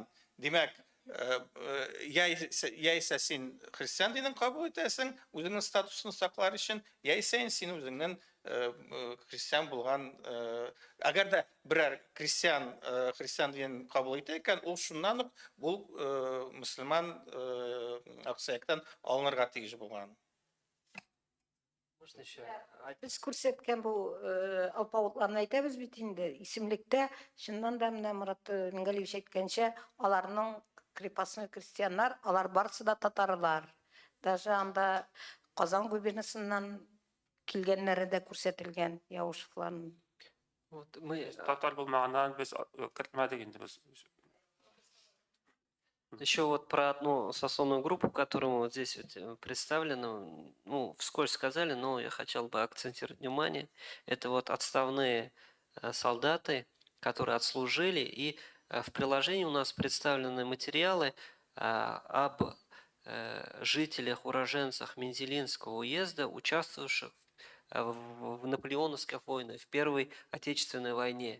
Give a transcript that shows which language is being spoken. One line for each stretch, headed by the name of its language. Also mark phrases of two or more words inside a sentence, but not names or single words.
Tatar: Димәк, яисә син христиан динен кабул итәсең, үзеңнең статусын саклар өчен, яисә син үзеңнең христиан булган, әгәр дә берәр христиан динен кабул итә икән, ул шуннан ук бу мөселман аксаяктан алынырга тиеш булган.
Russian: Можно еще?
Tatar: Без күрсәткән бу алпавытларны әйтәбез бит инде. Исемлектә чыннан да менә Мурат Мингалиевич әйткәнчә, аларның
Russian: крепостной крестьяннар,
Tatar: алар барысы да татарлар. Даже анда Казан губернасыннан килгәннәре дә күрсәтелгән, Яушевларның.
Russian: Вот мы
Tatar: Татар булмаганнан без кертмәдек инде без.
Russian: еще вот про одну сословную группу, которую мы вот здесь вот представлены, ну, вскользь сказали, но я хотел бы акцентировать внимание. Это вот отставные солдаты, которые отслужили, и в приложении у нас представлены материалы об жителях, уроженцах Мензелинского уезда, участвовавших в наполеоновских войнах, в Первой Отечественной войне.